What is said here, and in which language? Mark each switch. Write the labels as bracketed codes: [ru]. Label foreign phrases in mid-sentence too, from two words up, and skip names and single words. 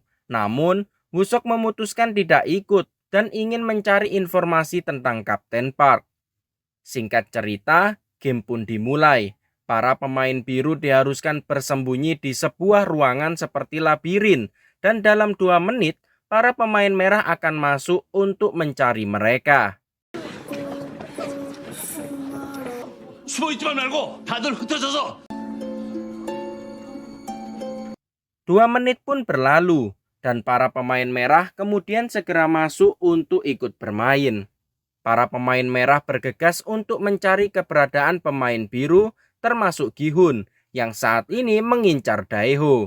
[id] Namun, Woo-seok memutuskan tidak ikut dan ingin mencari informasi tentang Kapten Park. Singkat cerita, game pun dimulai. Para pemain biru diharuskan bersembunyi di sebuah ruangan seperti labirin. Dan dalam 2 menit, para pemain merah akan masuk untuk mencari mereka. [ko] 숨어있지만 말고 다들 흩어져서. [id] 2 menit pun berlalu, dan para pemain merah kemudian segera masuk untuk ikut bermain. Para pemain merah bergegas untuk mencari keberadaan pemain biru, termasuk Gi-hun, yang saat ini mengincar Daeho.